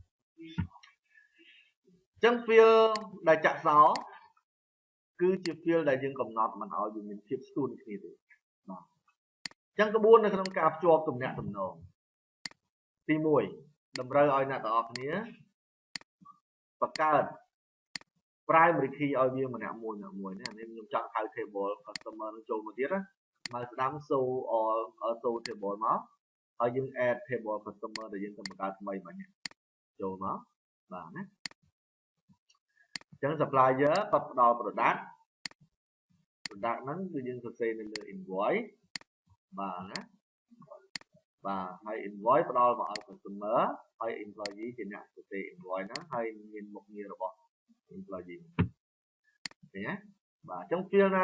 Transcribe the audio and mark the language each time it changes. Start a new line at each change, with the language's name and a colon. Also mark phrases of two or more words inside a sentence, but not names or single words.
Khmer: អញ្ចឹង field ដែលចាក់សោគឺជា field ដែលយើងកំណត់មិនឲ្យវាមានភាពស្ទួនគ្នាទេបាទអញ្ចឹងក្បួននៅក្នុងការភ្ជាប់ទំនាក់ទំនងទី1តម្រូវឲ្យអ្នកទាំងអស់គ្នាបង្កើត
English: primary key
Khmer: ឲ្យវាម្នាក់មួយនេះខ្ញុំចង់ហៅ
English: table customer
Khmer: នឹងចូលមកទៀតណា មកស្ដាំ
English: show all table
Khmer: មកហើយយើង
English: add table customer
Khmer: ដែលយើងទៅបង្កើតថ្មីមិញចូលមកបាទណាអញ្ចឹង supplier គាត់ផ្ដល់ product ហ្នឹងគឺយើងសរសេរនៅលើ invoice បាទណាបាទហើយ invoice ផ្ដល់មកឲ្យ customer ហើយ employee ជាអ្នកសរសេរ invoice ហ្នឹងហើយមានមុខងាររបស់ employee ឃើញទេបាទអញ្ចឹង field ណា